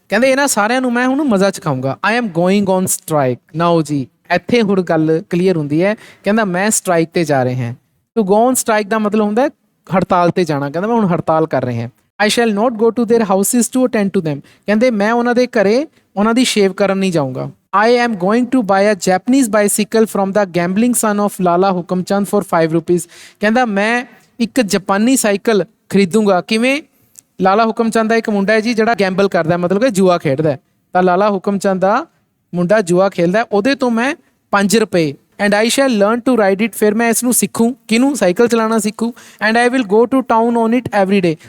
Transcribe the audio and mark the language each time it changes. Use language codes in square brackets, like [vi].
[pa] ਕਹਿੰਦੇ ਇਹਨਾਂ ਸਾਰਿਆਂ ਨੂੰ ਮੈਂ ਹੁਣ ਮਜ਼ਾ ਚਖਾਊਂਗਾ। [en] I am going on strike now [pa] ਜੀ। ਇੱਥੇ ਹੁਣ ਗੱਲ ਕਲੀਅਰ ਹੁੰਦੀ ਹੈ। ਕਹਿੰਦਾ ਮੈਂ ਸਟ੍ਰਾਈਕ ਤੇ ਜਾ ਰਹੇ ਹਾਂ। [en] to go on strike [pa] ਦਾ ਮਤਲਬ ਹੁੰਦਾ ਹੜਤਾਲ ਤੇ ਜਾਣਾ। ਕਹਿੰਦਾ ਮੈਂ ਹੁਣ ਹੜਤਾਲ ਕਰ ਰਹੇ ਹਾਂ। [en] I shall not go to their houses to attend to them. [pa] ਕਹਿੰਦੇ ਮੈਂ ਉਹਨਾਂ ਦੇ ਘਰੇ ਉਹਨਾਂ ਦੀ ਸ਼ੇਵ ਕਰਨ ਨਹੀਂ ਜਾਊਂਗਾ। [en] I am going to buy a Japanese bicycle from the gambling son of Lala Hukam Chand for 5 rupees। [pa] ਕਹਿੰਦਾ ਮੈਂ ਇੱਕ ਜਾਪਾਨੀ ਸਾਈਕਲ ਖਰੀਦੂੰਗਾ। ਕਿਵੇਂ? ਲਾਲਾ ਹੁਕਮ ਚੰਦ ਦਾ ਇੱਕ ਮੁੰਡਾ ਹੈ ਜੀ ਜਿਹੜਾ ਗੈਂਬਲ ਕਰਦਾ, ਮਤਲਬ ਕਿ ਜੂਆ ਖੇਡਦਾ। ਤਾਂ ਲਾਲਾ ਹੁਕਮ ਚੰਦ ਦਾ ਮੁੰਡਾ ਜੂਆ ਖੇਡਦਾ, ਉਹਦੇ ਤੋਂ ਮੈਂ 5 ਰੁਪਏ [en] And I shall learn to ride it. [pa] ਫਿਰ ਮੈਂ ਇਸ ਨੂੰ ਸਿੱਖੂ। ਕਿਹਨੂੰ? ਸਾਈਕਲ ਚਲਾਉਣਾ ਸਿੱਖੂ। [en] And I will go to town on it every day.